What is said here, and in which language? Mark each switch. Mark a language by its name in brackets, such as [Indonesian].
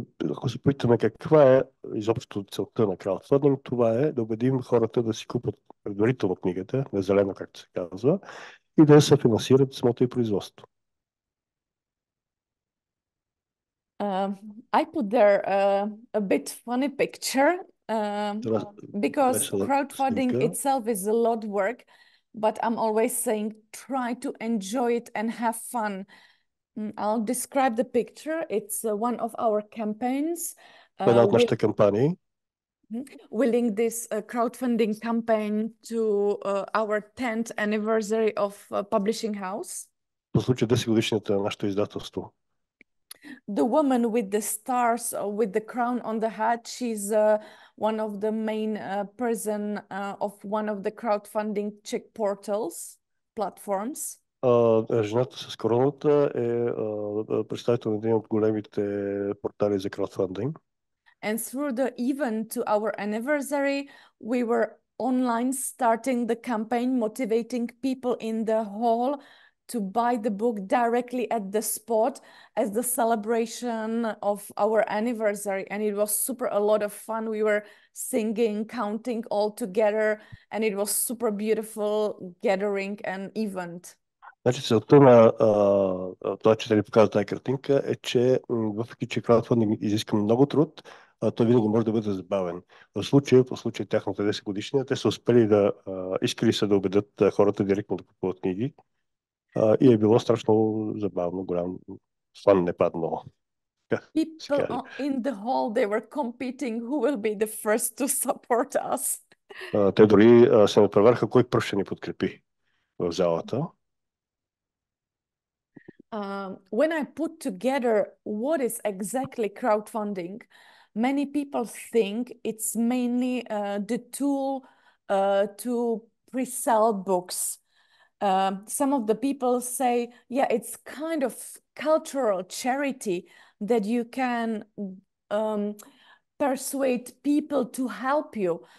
[Bulgarian] Ако се питаме каква е изобщо целта на краудфандинг, това е да убедим хората да си купат предварително книгата, на зелено, както се казва, и да се финансират самото и производство. [English] I put there a bit funny picture because crowdfunding itself is a lot of work, but I'm always saying try to enjoy it and have fun. I'll describe the picture. It's one of our campaigns. [Bulgarian] Една от нашите кампании. [English] Willing this crowdfunding campaign to our 10th anniversary of publishing house. [Bulgarian] По случай 10 годишната на нашето издателство. [English] The woman with the stars, with the crown on the hat, she's one of the main person of one of the crowdfunding Czech portals, platforms. [Bulgarian] Жената с короната е представител на един от големите портали за краудфандинг. [English] And through the event to our anniversary, we were online starting the campaign, motivating people in the hall to buy the book directly at the spot as the celebration of our anniversary. And it was a lot of fun. We were singing, counting all together, and it was super beautiful gathering and event. [Bulgarian] Значи целта на това, че ни показва тази картинка, е, че въпреки, че краудфандинг изиска много труд, той винаги може да бъде забавен. В случая тяхната 10 годишния, те са успели искали са да убедят хората директно да купуват книги. И е било страшно забавно, голям фан не паднало. [English] People in the hall, they were competing who will be the first to support us. [Bulgarian] Те дори се надпреварха кой пръв ще ни подкрепи в залата. [English] When I put together what is exactly crowdfunding, many people think it's mainly the tool to pre-sell books. Some of the people say, yeah, it's kind of cultural charity that you can persuade people to help you.